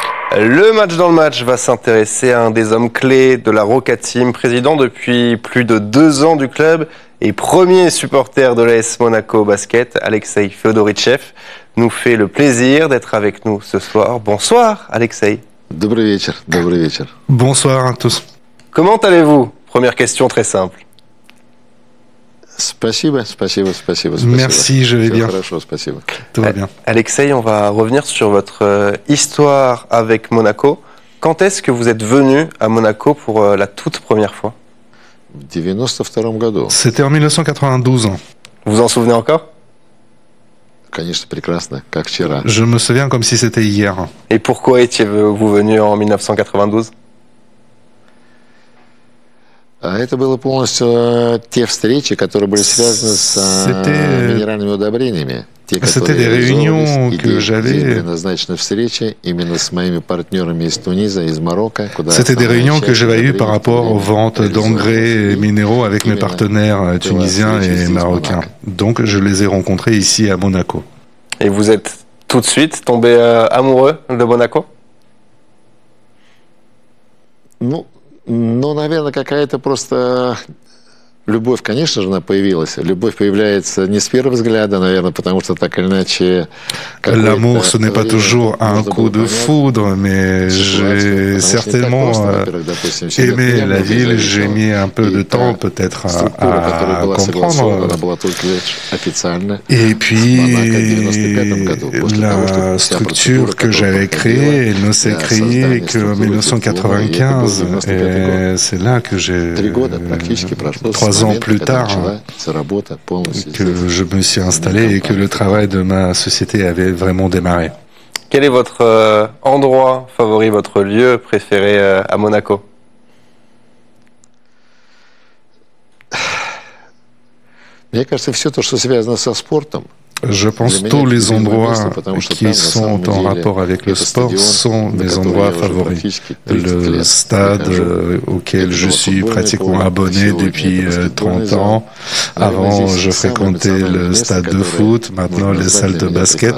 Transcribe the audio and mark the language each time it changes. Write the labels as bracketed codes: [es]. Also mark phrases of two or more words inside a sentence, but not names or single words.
[fr] Le match dans le match va s'intéresser à un des hommes clés de la Roca Team, président depuis plus de 2 ans du club et premier supporter de l'AS Monaco Basket. Alexei Feodorichev nous fait le plaisir d'être avec nous ce soir. Bonsoir Alexei. [ru] Добрый вечер, добрый вечер. [fr] Bonsoir à tous. Comment allez-vous? Première question très simple. [ru] Спасибо. [fr] Merci, je vais [ru] Всё [fr] bien. [ru] хорошо, спасибо. [fr] Tout va bien. Alexei, on va revenir sur votre histoire avec Monaco. Quand est-ce que vous êtes venu à Monaco pour la toute première fois? [ru] В 92 году, [fr] C'était en 1992. Vous vous en souvenez encore? [ru] конечно, прекрасно, как вчера. [fr] Je me souviens comme si c'était hier. Et pourquoi étiez-vous venu en 1992? [ru] А это было полностью те встречи, которые были связаны с минеральными удобрениями. Те, [fr] C'était des [ru] которые [fr] réunions [ru] реализовывались, [fr] que j'avais. [ru] были назначены встречи именно с моими партнерами из Туниза, из Марокко. [fr] C'était des réunions que j'avais eues par rapport aux ventes d'engrais et minéraux avec mes partenaires tunisiens et marocains. Donc je les ai rencontrés ici à Monaco. Et vous êtes tout de suite tombé amoureux de Monaco? [ru] Ну, наверное, какая-то просто любовь, конечно же, она появилась. Любовь появляется не с первого взгляда, наверное, потому что так или иначе... [fr] L'amour, ce n'est pas toujours un coup de foudre, mais j'ai certainement aimé la ville. J'ai mis un peu de temps peut-être à comprendre. Et puis, la structure que j'avais créée, elle ne s'est créée qu'en 1995. Et c'est là que j'ai, 3 ans plus tard, que je me suis installé et que le travail de ma société avait vraiment démarré. Quel est votre endroit favori, votre lieu préféré à Monaco? [ru] Мне кажется, все то, что связано со спортом. [fr] Je pense que tous les endroits qui sont en rapport avec le sport sont mes endroits favoris. Le stade auquel je suis pratiquement abonné depuis 30 ans. Avant, je fréquentais le stade de foot, maintenant les salles de basket.